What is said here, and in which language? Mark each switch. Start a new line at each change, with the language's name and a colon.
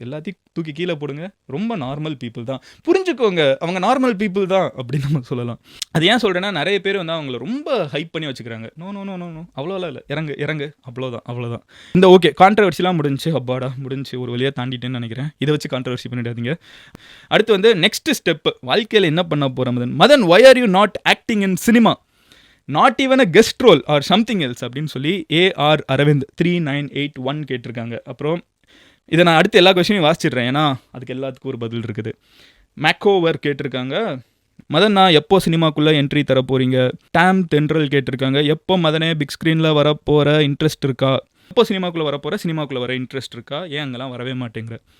Tamil: எல்லாத்தையும் தூக்கி கீழே போடுங்க, ரொம்ப நார்மல் பீப்புள் தான், புரிஞ்சுக்கோங்க, அவங்க நார்மல் பீப்புள் தான் அப்படின்னு நம்ம சொல்லலாம். அது ஏன் சொல்கிறேன்னா, நிறைய பேர் வந்து அவங்கள ரொம்ப ஹைப் பண்ணி வச்சுக்கிறாங்க. No no no no no அவ்வளோலாம் இல்லை, இறங்கு அவ்வளோதான். இந்த ஓகே கான்ட்ரவர்சிலாம் முடிஞ்சு, அப்பாடா முடிஞ்சு, ஒரு வழியாக தாண்டிட்டேன்னு நினைக்கிறேன். இதை வச்சு கான்ட்ரவர்சி பண்ணிடாதீங்க. அடுத்து வந்து நெக்ஸ்ட் ஸ்டெப்பு, வாழ்க்கையில் என்ன பண்ண போகிறோம்?
English: Madan, why are you not acting in cinema? Not even a guest role or something else
Tamil: அப்படின்னு சொல்லி AR அரவிந்த் 3981 கேட்டிருக்காங்க. அப்புறம் இதை நான் அடுத்து எல்லா கொஸ்டினையும் வாசிச்சிடுறேன், ஏன்னா அதுக்கு எல்லாத்துக்கும் ஒரு பதில் இருக்குது. மேக்கோவர் கேட்டிருக்காங்க, மதன் நான் எப்போ சினிமாக்குள்ளே என்ட்ரி தர போகிறீங்க? டேம் தென்றல் கேட்டிருக்காங்க, எப்போ மதனே பிக் ஸ்க்ரீனில் வரப்போகிற இன்ட்ரெஸ்ட் இருக்கா? எப்போ சினிமாக்குள்ளே வர இன்ட்ரெஸ்ட் இருக்கா? ஏன் அங்கெல்லாம் வரவே மாட்டேங்கிற?